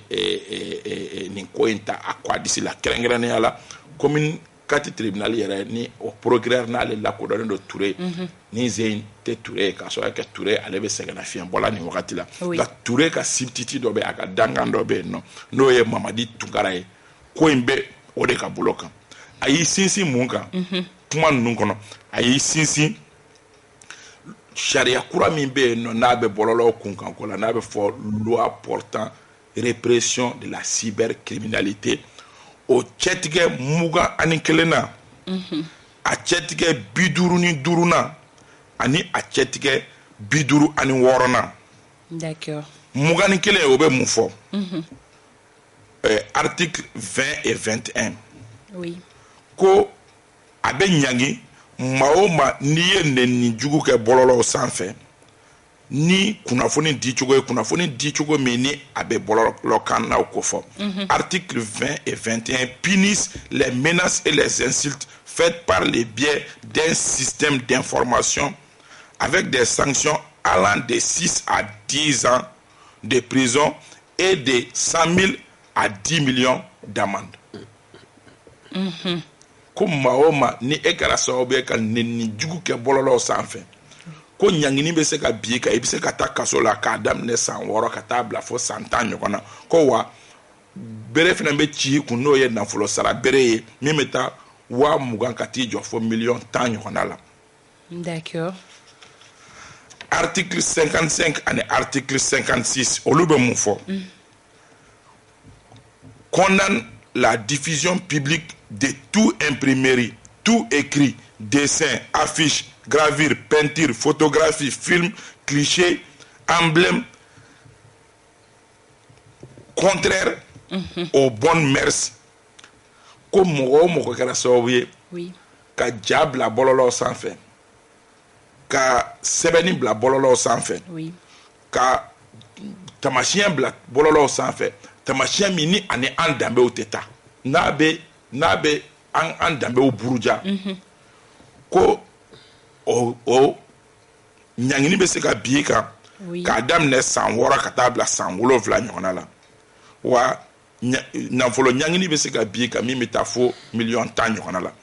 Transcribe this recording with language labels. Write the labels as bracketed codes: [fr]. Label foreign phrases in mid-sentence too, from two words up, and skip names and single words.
[bm] ye nin ko in ta a kɔ a disi la kɛrɛnkɛrɛnnenya la commune 4 tribunal yɛrɛ ni o procureur n'ale lakodɔnnen don Ture ni Zeyin tɛ Ture k'a sɔrɔ kɛ Ture ale bɛ sɛgɛnna fiɲɛ bɔla nin wagati la nka Ture ka substitut dɔ bɛ a ka dankan dɔ bɛ yen nɔ n'o ye Mamadi Tunkara ye ko in bɛ o de ka bolo kan a y'i sinsin mun kan kuma ninnu kɔnɔ a y'i sinsin sariya kura min bɛ yen nɔ n'a bɛ bɔlɔlɔw kun kan ko la n'a bɛ fɔ [fr] loi portant répression de la cybercriminalité [bm] o cɛtigɛ 21 na a cɛtigɛ 55 na ani a cɛtigɛ 56. [fr] D'accord. [bm] Mugani kelen o bɛ mun fɔ? [fr] Article 20 et 21. Oui. [bm] Ko a bɛ ɲangi maa o maa n'i ye nɛni jugu kɛ bɔlɔlɔw sanfɛ ni kunnafoni di cogo min ni a bɛ bɔlɔlɔ kan na o ko fɔ. [fr] Article 20 et 21 punissent les menaces et les insultes faites par le biais d'un système d'information avec des sanctions allant de 6 à 10 ans de prison et de 100 000 à 10 millions d'amende. [bm] Ko maa o maa ni e kɛra sababu ye ka nɛni jugu kɛ bɔlɔlɔw sanfɛ ko ɲangini bɛ se ka bi kan i bɛ se ka taa kaso la k'a daminɛ san 6 ka taa bila fo san 10 ɲɔgɔn na ko wa bere fana bɛ ci kun n'o ye nafolo sara bere ye min bɛ taa 20,000 ka t'i jɔ fo 1,10,000,000 ɲɔgɔn la. [fr] D'accord. Article 55 et article 56 [bm] olu bɛ mun fɔ? [fr] Condamne la diffusion publique de tout imprimerie, tout écrit, dessin, affiche, gravure, peinture, photographie, film, cliché, emblème contraire aux bonnes mœurs. [bm] Ko mɔgɔ o mɔgɔ kɛra sababu ye ka ja bila bɔlɔlɔw sanfɛ, ka sɛbɛnni bila bɔlɔlɔw sanfɛ, ka tamasiyɛn bila bɔlɔlɔw sanfɛ, tamasiyɛn min ni ani an danbew tɛ taa. N'a bɛ an danbew buruja ko o ɲangini bɛ se ka bi kan k'a daminɛ san 6 ka taa bila san 7 ɲɔgɔnna la wa nafolo ɲangini bɛ se ka bi kan min bɛ taa fo 1,10,000,000 ɲɔgɔnna la.